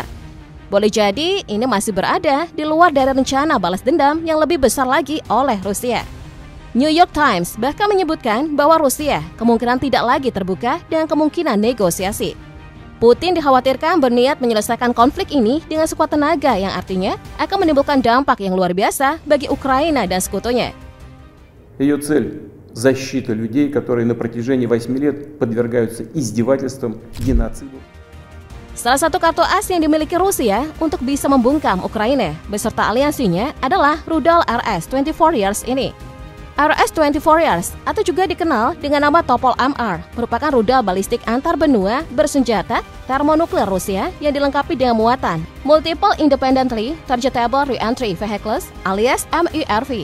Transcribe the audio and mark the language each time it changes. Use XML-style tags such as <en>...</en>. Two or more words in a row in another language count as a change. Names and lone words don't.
<id>Boleh jadi ini masih berada di luar dari rencana balas dendam yang lebih besar lagi oleh Rusia. New York Times bahkan menyebutkan bahwa Rusia kemungkinan tidak lagi terbuka dengan kemungkinan negosiasi. Putin dikhawatirkan berniat menyelesaikan konflik ini dengan sekuat tenaga yang artinya akan menimbulkan dampak yang luar biasa bagi Ukraina dan sekutunya.</id> <ru>Ее цель – защита людей, которые на протяжении 8 лет подвергаются издевательствам, геноциду.</ru> <id>Salah satu kartu as yang dimiliki Rusia untuk bisa membungkam Ukraina beserta aliansinya adalah rudal RS-24 ini. RS-24 atau juga dikenal dengan nama Topol-MR merupakan rudal balistik antar benua bersenjata termonuklir Rusia yang dilengkapi dengan muatan</id> <en>Multiple Independently Targetable Reentry Vehicles</en> <id>alias MIRV.</id>